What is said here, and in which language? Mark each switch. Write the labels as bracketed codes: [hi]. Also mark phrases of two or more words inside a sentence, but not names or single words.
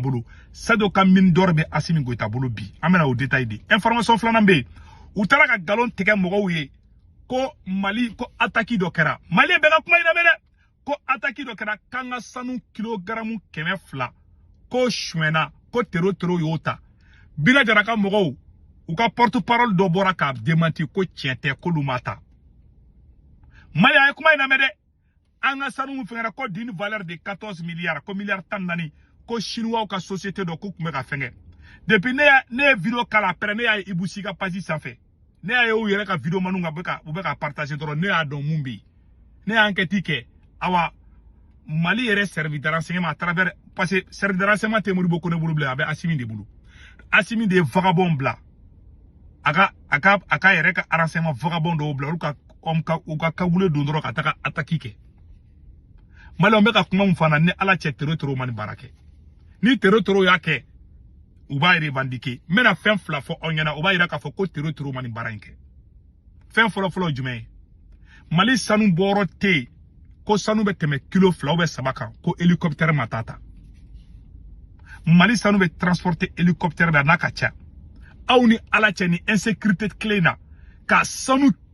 [bm] bolo Sado ka [fr] mine d'or [bm] bɛ Assimi Goïta bolo bi an bɛna o détail de information filanan bɛ yen u taara ka galon tigɛ mɔgɔw ye ko Mali ko attaque dɔ kɛra Mali bɛ ka kuma in lamɛn dɛ ko attaque dɔ kɛra kan ka sanu kilogramme 200 ko suɛna ko tero y'o ta Bina Jaraka mɔgɔw u ka porte-parole dɔ bɔra k'a démenti ko tiɲɛ tɛ k'olu ma ta Mali a ye kuma in lamɛn dɛ an ka sanu min fɛngɛra ko [fr] d'une valeur de 14 milliards [bm] ko milliard 14 ko chinois ka société dɔ k'u tun bɛ ka fɛngɛ depuis ne ye vidéo kala après ne y'a ye Ibou Sy ka page sanfɛ ne y'a ye u yɛrɛ ka vidéo manu u bɛ ka partager dɔrɔn ne y'a dɔn mun bɛ yen ne y'a enquête kɛ awa Mali yɛrɛ [fr] service de renseignement à travers parce que service de renseignement [bm] tɛ Modibo Kone bolo bilen a bɛ Assimi de bolo Assimi de vagabond bila a ka yɛrɛ ka renseignement vagabond dɔw bila u ka kagule don dɔrɔn ka taga attaque kɛ Maliɲɛnw bɛ ka kuma mun fana ni ala cɛ tero mani baara kɛ ni tero y'a kɛ u b'a revendiquer n bɛna fɛn fila fɔ aw ɲɛna u b'a yira k'a fɔ ko tero mani baara in kɛ fɛn fɔlɔ jumɛn ye Mali sanu bɔyɔrɔ tɛ yen ko sanu bɛ tɛmɛ kilo 2 ou 3 kan ko hélicoptère ma ta Mali sanu bɛ transporter hélicoptère da n'a ka ca aw ni ala cɛ ni insécurité clé na ka sanu